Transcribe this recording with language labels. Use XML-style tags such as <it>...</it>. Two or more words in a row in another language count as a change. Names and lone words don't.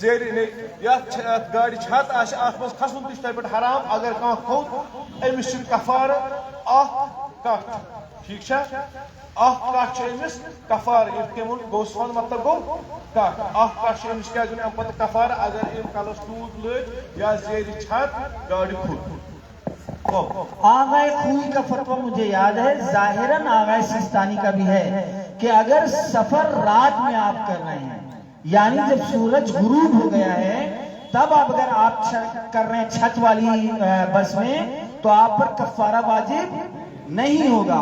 <ks>زیرِ یتھ گاڑِ چھت آسہِ اتھ منٛز کھسُن تہِ چھُ تتہِ پٮ۪ٹھ حرام، اگر کانٛہہ کھوٚت أمِس چھُ کفارٕ اکھ کٹھ، ٹھیک چھا، اکھ کٹھ چھُ أمِس کفارٕ، یِتھ کٔنۍ ووٚن گوسفند مطلب گوٚو کٹھ، اکھ کٹھ چھُ أمِس کیٛاہ دیُن امہِ پتہٕ کفارٕ اگر أمۍ کلس ٹوٗپ لٲگۍ یا زیرِ چھت گاڑِ کھوٚت۔</ks> <ur>آغائے خوئی کا فتویٰ مجھے یاد ہے، ظاہراً آغائے سیستانی کا بھی ہے کہ اگر سفر رات میں آپ کر رہے ہیں یعنی جب سورج غروب ہو گیا ہے تب اگر آپ کر رہے ہیں چھت والی بس میں تو آپ پر کفارہ واجب نہیں ہوگا۔</ur>